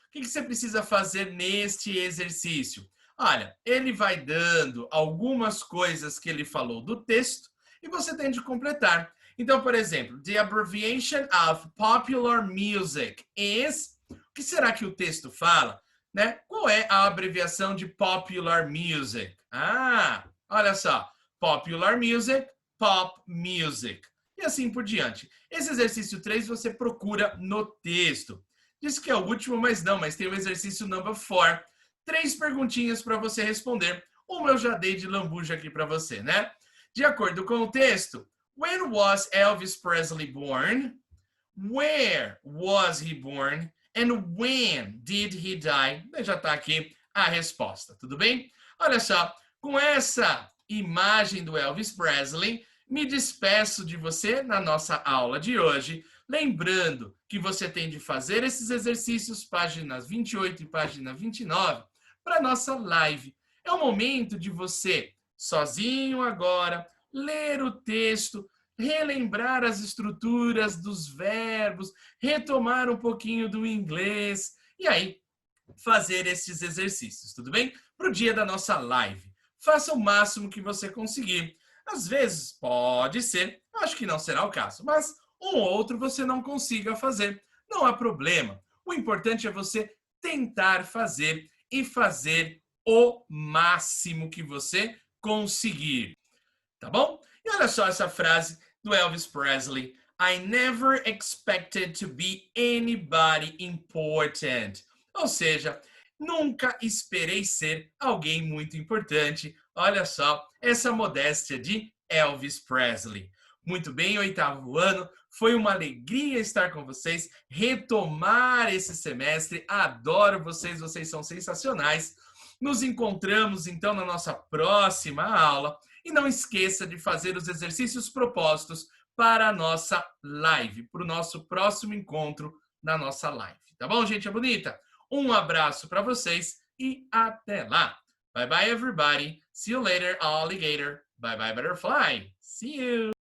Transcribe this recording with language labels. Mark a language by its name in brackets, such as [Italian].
[Portuguese] O que você precisa fazer neste exercício? Olha, ele vai dando algumas coisas que ele falou do texto e você tem de completar. Então, por exemplo, [English] the abbreviation of popular music is... [Portuguese] O que será que o texto fala? Né? Qual é a abreviação de [English] popular music? [Portuguese] Ah, olha só. [English] Popular music, pop music. [Portuguese] E assim por diante. Esse exercício 3 você procura no texto. Diz que é o último, mas tem o exercício number 4. 3 perguntinhas para você responder. Uma eu já dei de lambuja aqui para você, né? De acordo com o texto, [English] when was Elvis Presley born? Where was he born? And when did he die? [Portuguese] Já está aqui a resposta, tudo bem? Olha só, com essa imagem do Elvis Presley, me despeço de você na nossa aula de hoje, lembrando que você tem de fazer esses exercícios, páginas 28 e página 29, para a nossa live. É o momento de você, sozinho agora, ler o texto, relembrar as estruturas dos verbos, retomar um pouquinho do inglês e aí fazer esses exercícios, tudo bem? Para o dia da nossa live. Faça o máximo que você conseguir. Às vezes, pode ser, acho que não será o caso, mas um ou outro você não consiga fazer. Não há problema. O importante é você tentar fazer e fazer o máximo que você conseguir. Tá bom? E olha só essa frase do Elvis Presley. [English] I never expected to be anybody important. [Portuguese] Ou seja, nunca esperei ser alguém muito importante. Olha só essa modéstia de Elvis Presley. Muito bem, 8º ano. Foi uma alegria estar com vocês, retomar esse semestre. Adoro vocês, vocês são sensacionais. Nos encontramos, então, na nossa próxima aula. E não esqueça de fazer os exercícios propostos para a nossa live, para o nosso próximo encontro na nossa live. Tá bom, gente bonita? Um abraço para vocês e até lá. [English] Bye bye, everybody. See you later, alligator. Bye bye, butterfly. See you.